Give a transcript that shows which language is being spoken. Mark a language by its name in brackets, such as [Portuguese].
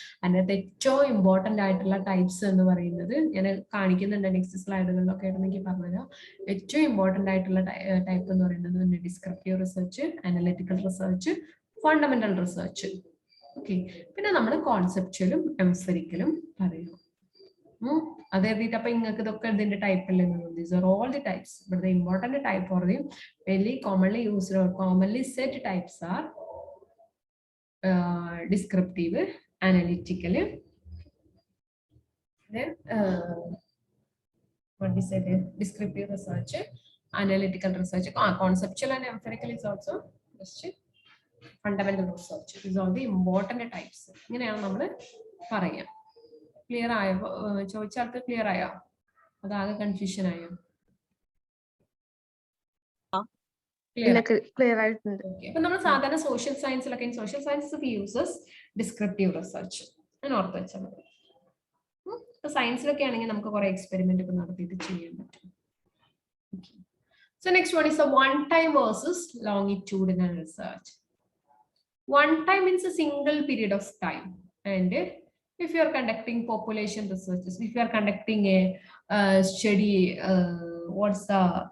[Malayalam] അതിനകത്ത് ഏറ്റവും ഇമ്പോർട്ടൻ്റ് ആയിട്ടുള്ള ടൈപ്സ് എന്ന് പറയുന്നത് ഞാൻ കാണിക്കുന്നുണ്ട് നെക്സ്റ്റ് സ്ലൈഡുകളിലൊക്കെ ആയിരുന്നെങ്കിൽ പറഞ്ഞുതരാം. ഏറ്റവും ഇമ്പോർട്ടൻ്റ് ആയിട്ടുള്ള ടൈപ്പ് എന്ന് പറയുന്നത് descriptive research, analytical research, fundamental research. Okay, പിന്നെ നമ്മൾ കോൺസെപ്ച്വലും എംഫെറിക്കലും പറയും. അത് എഴുതിയിട്ട് അപ്പൊ നിങ്ങൾക്ക് ഇതൊക്കെ ഇതിന്റെ ടൈപ്പ് അല്ലേ? [English] These are all the types, but the important type or the very commonly used or commonly said types are descriptive, analytical, then what we said, descriptive research, analytical research, conceptual and empirical is also just fundamental research. These are the important types. [Malayalam] ഇങ്ങനെയാണ് നമ്മൾ പറയാം. Clear ആയോ? ചോദിച്ചാൾക്ക് clear ആയോ? അതാകെ confusion ആയോ? Clear ആയിട്ടുണ്ട്. അപ്പൊ നമ്മൾ സാധാരണ social സയൻസിലൊക്കെ [English] social science uses descriptive research [Malayalam] എന്ന് ഓർത്ത് വെച്ചാൽ മതി. സയൻസിലൊക്കെ ആണെങ്കിൽ നമുക്ക് കുറെ എക്സ്പെരിമെന്റ് ഒക്കെ നടത്തിയിട്ട് ചെയ്യാൻ പറ്റും. [English] So next one is a one time versus longitudinal research. One time means a single period of time, and if you are conducting population researches, if you are conducting a study, what's the